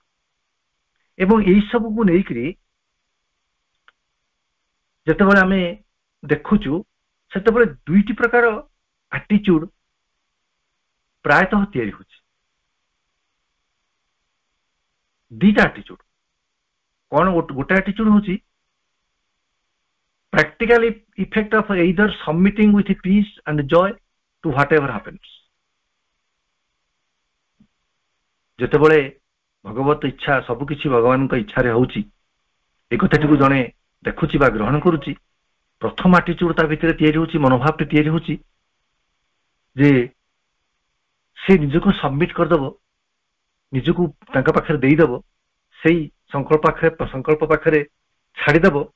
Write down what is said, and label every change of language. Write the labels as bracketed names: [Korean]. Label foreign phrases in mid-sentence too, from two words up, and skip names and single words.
[Odia] ଏବଂ ଏଇ ସବୁକୁ ନେଇକରି ଯେତେବେଳେ ଆମେ ଦେଖୁଛୁ, ସେତେବେଳେ ଦୁଇଟି ପ୍ରକାର ଆଟିଚ୍ୟୁଡ ପ୍ରାୟତଃ ତିଆରି ହଉଛି। ଦିଟା ଆଟିଚ୍ୟୁଡ କଣ? ଗୋଟେ ଆଟିଚ୍ୟୁଡ ହଉଛି [English] practical effect of either submitting with peace and joy to whatever happens। ଯେତେବେଳେ ଭଗବତ ଇଚ୍ଛା ସବୁକିଛି ଭଗବାନଙ୍କ ଇଚ୍ଛାରେ ହଉଛି, ଏ କଥାଟିକୁ ଜଣେ ଦେଖୁଛି ବା ଗ୍ରହଣ କରୁଛି, ପ୍ରଥମ ଆଟିଚ୍ୟୁଡ ତା ଭିତରେ ତିଆରି ହଉଛି, ମନୋଭାବଟି ତିଆରି ହଉଛି ଯେ ସେ ନିଜକୁ ସବମିଟ କରିଦବ, ନିଜକୁ ତାଙ୍କ ପାଖରେ ଦେଇଦବ, ସେଇ ସଂକଳ୍ପ ପାଖରେ ଛାଡିଦବ